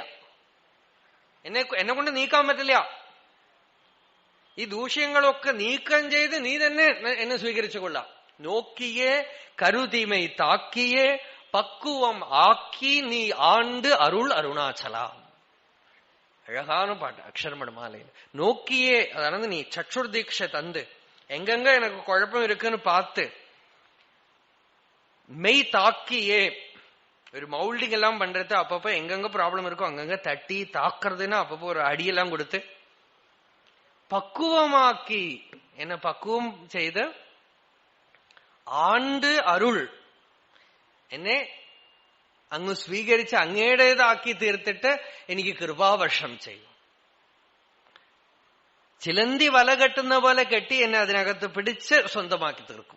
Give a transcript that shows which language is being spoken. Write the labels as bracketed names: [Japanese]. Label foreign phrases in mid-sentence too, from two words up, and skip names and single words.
[Malayalam] എന്നെ കൊണ്ട് നീക്കാൻ പറ്റില്ല. ഈ ദൂഷ്യങ്ങളൊക്കെ നീക്കം ചെയ്ത് നീ തന്നെ എന്നെ സ്വീകരിച്ചു കൊള്ളാം. [Tamil] நோக்கியே கருதிமெய் தாக்கியே பக்குவம் ஆக்கி நீ ஆண்டு அருள் அருணாசலா. அழகான பாட்டு அக்ஷரமண மாலையில். நோக்கியே, அதாவது நீ சற்றுர் தீட்சை தந்து எங்கெங்க எனக்கு குழப்பம் இருக்குன்னு பார்த்து மெய் தாக்கியே, ஒரு மவுல்டிங் எல்லாம் பண்றது அப்பப்போ எங்கெங்க ப்ராப்ளம் இருக்கோ அங்கங்க தட்டி தாக்குறதுன்னா அப்பப்போ ஒரு அடியெல்லாம் கொடுத்து பக்குவமாக்கி என்ன பக்குவம் செய்து [Malayalam] ആണ്ട് അരുൾ എന്നെ അങ്ങ് സ്വീകരിച്ച് അങ്ങയുടേതാക്കി തീർത്തിട്ട് എനിക്ക് കൃപാവർഷം ചെയ്യും. ചിലന്തി വല കെട്ടുന്ന പോലെ കെട്ടി എന്നെ അതിനകത്ത് പിടിച്ച് സ്വന്തമാക്കി തീർക്കും.